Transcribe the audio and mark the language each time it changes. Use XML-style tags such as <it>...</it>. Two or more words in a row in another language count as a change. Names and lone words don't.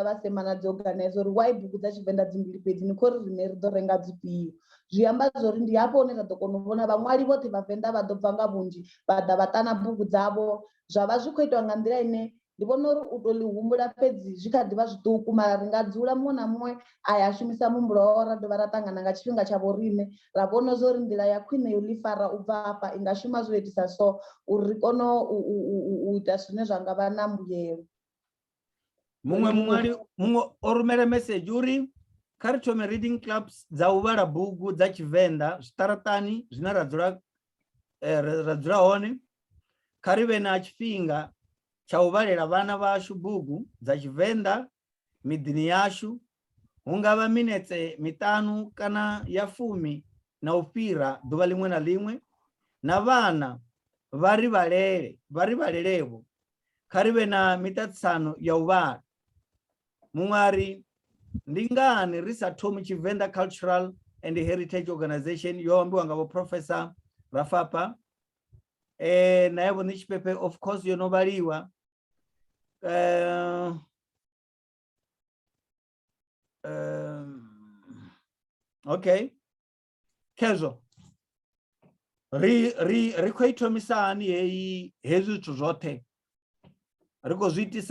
<ve>vha semana dzi organize uri why bugu dza Tshivenḓa dzimbili fhedzi ni khou ri riṋe ri ḓo renga dzifhio zwi amba zwori ndi hafho hune ra ḓo kona u vhona vhaṅwali vhoṱhe vhavenḓa vha ḓo bva nga vhunzhi vha ḓa vha ṱana bugu dzavho zwa vha zwi khou itiwa nga nḓila ine ndi vhona uri u tou ḽi humbula fhedzi zwi kha ḓivha zwiṱuku mara ri nga dzula muṅwe na muṅwe a ya shumisa muhumbulo wawe ra dovha ra ṱangana nga tshifhinga tsha vho riṋe ra vhona zwori nḓila ya khwine yo ḽi fara u bva hafha i nga shuma zwo itisa so uri ri kone u ita zwine zwa nga vha na mbuyelo muṅwe o rumela message uri kha ri thome</ve> <en>reading clubs</en> <ve>dza u vhala bugu dza Tshivenḓa zwiṱaraṱani zwine ra dzula hone kha ri vhe na tshifhinga tsha u vhalela vhana vhashu bugu dza Tshivenḓa miḓini yashu hu nga vha minetse miṱanu kana ya 10 na u fhira ḓuvha ḽiṅwe na ḽiṅwe na vhana vha ri vhalelevo kha ri vhe na miṱaṱisano ya u vhala muṅwari ndi ngani ri sa thomi Tshivenḓa Cultural and Heritage Organization yo ambiwa nga vho Professor Rafapa na yavho Netshipepe</ve> <en>of course</en> <ve>yo no vhaliwa okay khezwo ri khou thomisa hani hezwi zwithu zwoṱhe ri khou zwi itisa</ve>